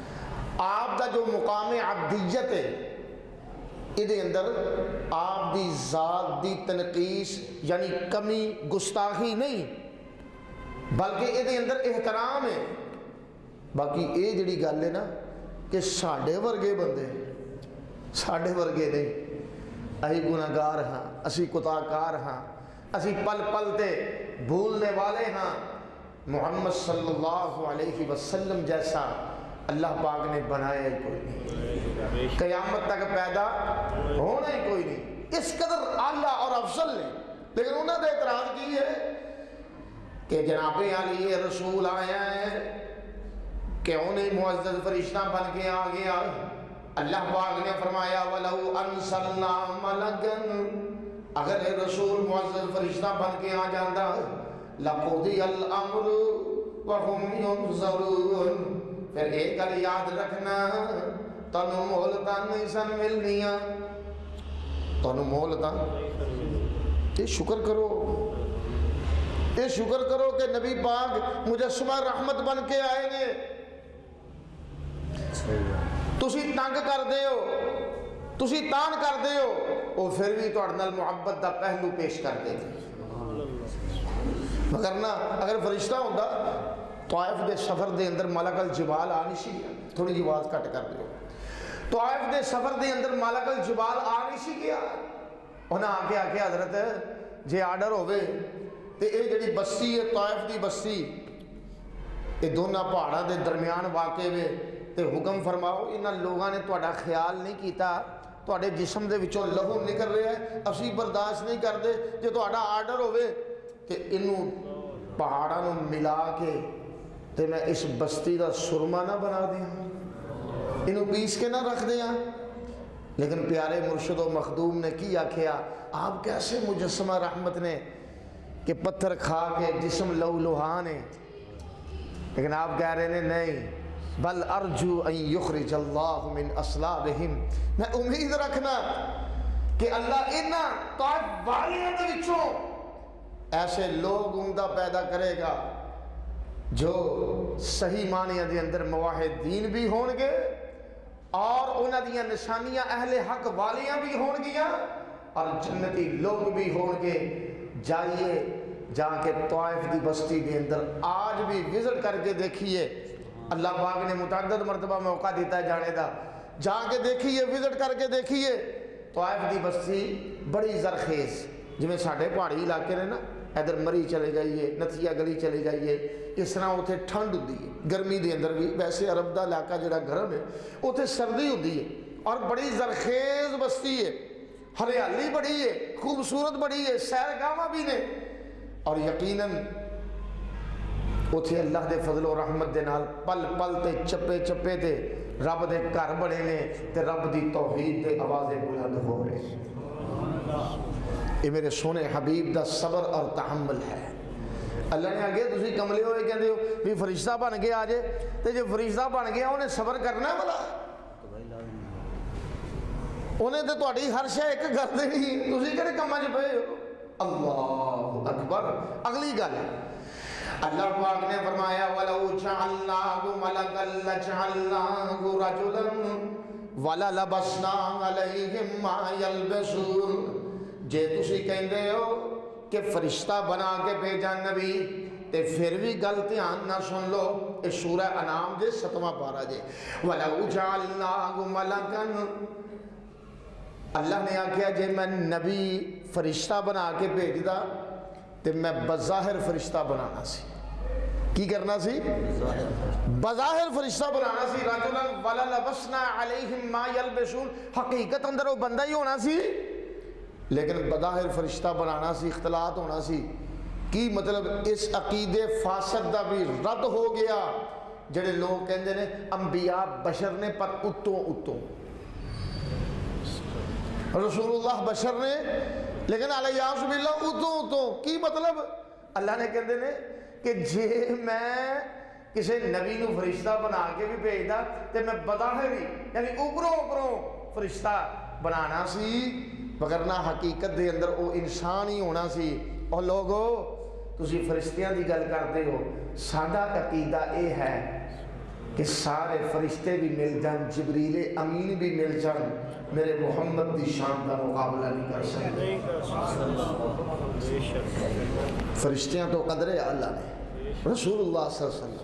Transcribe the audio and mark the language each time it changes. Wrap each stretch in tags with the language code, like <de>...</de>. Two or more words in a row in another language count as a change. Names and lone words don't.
<pa>آپ دا جو مقام عبدیت ہے یہ اندر آپ دی ذات دی تنقیس یعنی کمی گستاخی نہیں، بلکہ یہ اندر احترام ہے۔ باقی یہ جڑی گل ہے نا کہ ساڈے ورگے بندے، ساڈے ورگے نہیں، اسی گناہگار ہاں، اسی کتاکار ہاں، اسی پل پل تے بھولنے والے ہاں۔</pa> <ur>محمد صلی اللہ علیہ وسلم جیسا اللہ پاک نے بنایا ہی کوئی نہیں، قیامت تک پیدا ہونا ہی کوئی نہیں، اس قدر اعلیٰ اور افضل نے۔ لیکن انہوں نے اعتراض کی ہے کہ جناب علی رسول آیا ہے، کیوں نہیں معزز فرشتہ بن کے آ گیا؟ اللہ پاک نے فرمایا</ur> <ar>وَلَوْ أَنزَلْنَا مَلَكًا،</ar> <pa>اگر رسول معزز فرشتہ بن کے آ جاندہ</pa> <ar>لَقُضِيَ الْأَمْرُ وَهُمْ يُنظَرُونَ،</ar> <pa>پھر ایک گل یاد رکھنا، تنو مہلتا نہیں سن ملنیاں، تنو مہلتا، یہ شکر کرو، یہ شکر کرو کہ نبی پاک مجسمہ رحمت بن کے آئے گے۔ تسی تنگ کر دے ہو، تسی تان کر دے ہو، وہ پھر بھی تہاڈے نال محبت دا پہلو پیش کر دے گی۔ مگر نہ اگر فرشتہ ہوندا طائف دے سفر دے اندر ملک الجبال آ نہیں سی گیا، تھوڑی جی آواز کٹ کر دیو، طائف دے سفر دے اندر ملک الجبال آ نہیں سی گیا، انہاں آ کے حضرت جے آرڈر ہوئے تے اے جڑی بستی ہے طائف دی بستی، یہ دونوں پہاڑاں دے درمیان واقع ہوئے تے حکم فرماؤ انہاں لوگاں نے تہاڈا خیال نہیں کیتا، تہاڈے جسم دے وچوں لہو نکل رہا ہے، اسی برداشت نہیں کردے، جے تہاڈا آرڈر ہوئے تے انہوں پہاڑاں نوں ملا کے تے میں اس بستی دا سرما نہ بنا دیا، انہوں پیس کے نہ رکھ دیا۔ لیکن پیارے مرشد و مخدوم نے کی آکھیا، آپ کیسے مجسمہ رحمت نے کہ پتھر کھا کے جسم لہو لہان ہے، لیکن آپ کہہ رہے ہیں نہیں،</pa> <ar>بل ارجو ان یخرج اللہ من اصلابہم،</ar> <pa>میں امید رکھنا کہ اللہ انہاں طائف والیاں دے وچوں ایسے لوگ عمدہ پیدا کرے گا جو صحیح معنی دے اندر موحدین بھی ہون گے اور انہاں دیاں نشانیاں اہل حق والیاں بھی ہون گیاں اور جنتی لوگ بھی ہون گے۔ جائیے جا کے طائف دی بستی دے اندر آج بھی وزٹ کر کے دیکھیے، اللہ پاک نے متعدد مرتبہ موقع دیتا ہے جانے دا، جا کے دیکھیے، وزٹ کر کے دیکھیے، طائف دی بستی بڑی زرخیز، جویں ساڈے پہاڑی علاقے نے نا، ادھر مری چلے جائیے، نتھیا گلی چلے جائیے، اس طرح اتنے ٹھنڈ ہوتی ہے، گرمی دے اندر بھی، ویسے عرب دا علاقہ جڑا گرم ہے اتنے سردی ہوتی ہے اور بڑی زرخیز بستی ہے، ہریالی بڑی ہے، خوبصورت بڑی ہے، سیر گاواں بھی نے، اور یقیناً اتھے اللہ دے فضل و رحمت دے نال پل پل تے چپے چپے تے رب دے گھر بڑے نے تے رب دی توحید تے آوازیں بلند ہو رہے۔ یہ میرے سونے حبیب دا صبر اور تحمل ہے۔ اللہ نے آگے تسی کملے ہوئے کہتے ہو بھی فرشتہ بن کے آجے، تے جو فرشتہ بن گیا انہیں صبر کرنا ہے بلا، انہیں تے تہاڈی ہر شے ایک کر دینی، تسی کہڑے کماں چ پئے ہو۔</pa> <ar>اللہ اکبر۔</ar> <pa>اگلی گل اللہ پاک نے فرمایا</pa> <ar>وَلَوْ جَعَلْنَاهُ مَلَكًا لَجَعَلْنَاهُ رَجُلًا وَلَلَبَسْنَا عَلَيْهِمْ مَا يَلْبَسُونَ،</ar> <pa>جے تسی کہندے ہو کہ فرشتہ بنا کے بھیجا نبی تے پھر بھی گل دھیان نہ سن لو، اے سورہ انعام دے 7واں پارہ جے،</pa> <ar>وَلَوْ جَعَلْنَاهُ مَلَكًا،</ar> <pa>اللہ نے آکھیا جے میں نبی فرشتہ بنا کے بھیج دا تے میں بظاہر فرشتہ بنانا سی، کی کرنا سی؟ بظاہر فرشتہ بنانا سی،</pa> <ar>رجلا وللبسنا علیہم ما یلبسون،</ar> <pa>حقیقت اندر وہ بندہ ہی ہونا سی لیکن بظاہر فرشتہ بنانا سی، اختلاط ہونا سی۔ کی مطلب اس عقیدے فاسد دا بھی رد ہو گیا جڑے لوگ کہندے نے انبیاء بشر نے پر اتوں اتوں، رسول اللہ بشر نے لیکن علیہ باللہ اتوں اتوں، کی مطلب اللہ نے کہندے نے کہ جے میں کسی نبی نو فرشتہ بنا کے بھی بھیجدا تے میں بظاہر ہی یعنی اوپروں اوپروں فرشتہ بنانا سی، مگر نہ حقیقت دے اندر وہ انسان ہی ہونا سی۔ اور لوگو تسی فرشتیاں دی گل کرتے ہو، ساڈا عقیدہ اے ہے کہ سارے فرشتے بھی مل جان، جبریل امین بھی مل جان، میرے محمد دی شان کا مقابلہ نہیں کر سکتے. فرشتیاں تو قدر اعلیٰ نے، رسول اللہ صلی اللہ علیہ وسلم.</pa>